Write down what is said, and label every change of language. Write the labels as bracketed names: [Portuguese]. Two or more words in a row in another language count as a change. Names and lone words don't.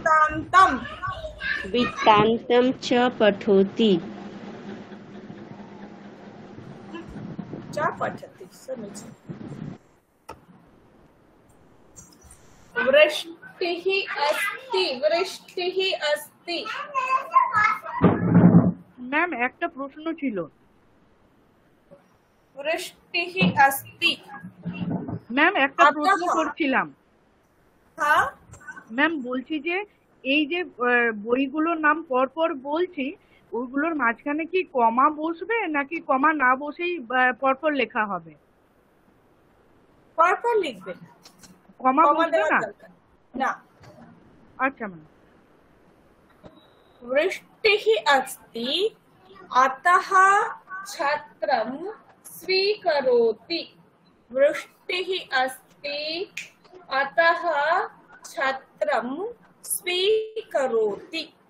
[Sanskrit] वृत्तान्तं च पठति। समीचीनम्। वृष्टिः अस्ति, वृष्टिः अस्ति। [Bangla] ম্যাম একটা প্রশ্ন ছিল। [Sanskrit] वृष्टिः अस्ति। [Bangla] ম্যাম একটা প্রশ্ন করছিলাম। হ্যাঁ ম্যাম বলছি যে এই যে বইগুলোর নাম পরপর বলছি, ওইগুলোর মাঝখানে কি কমা বসবে নাকি কমা না বসেই পরপর লেখা হবে? পরপর লিখবেন, কমা কমা বসবে দেওয়ার না? দরকার না। আচ্ছা ম্যাম। [Sanskrit] वृष्टिः अस्ति अतः छत्रं स्वीकरोति। वृष्टिः अस्ति अतः छत्रं स्वीकरोति।